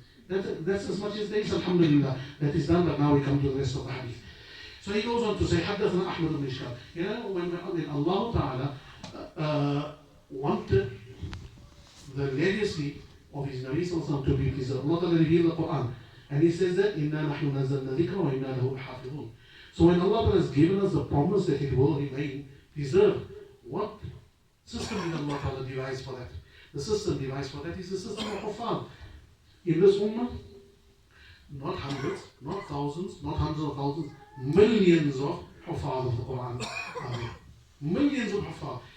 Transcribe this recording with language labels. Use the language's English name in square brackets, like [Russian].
[English] That's as much as there is, alhamdulillah, that is done, but now we come to the rest of the hadith. So he goes on to say, [Arabic] حدثنا أحمد بن إشكال. [English] You know, when Allah Ta'ala wanted the legacy of his Nabi Sallallahu Alaihi Wasallam to be preserved, Allah Ta'ala revealed the Quran. And he says that, [Arabic] إِنَّا نَحْنُ نَزَّلْنَا ذِكْرَ وَإِنَّا لَهُ حَافِظُونَ. [English] So when Allah Ta'ala has given us the promise that it will remain preserved, what system did Allah Ta'ala devise for that? The system devised for that is the system of Hufad. In this ummah, not hundreds, not thousands, not hundreds of thousands, millions of Hufad of the Quran. Millions of Hufad.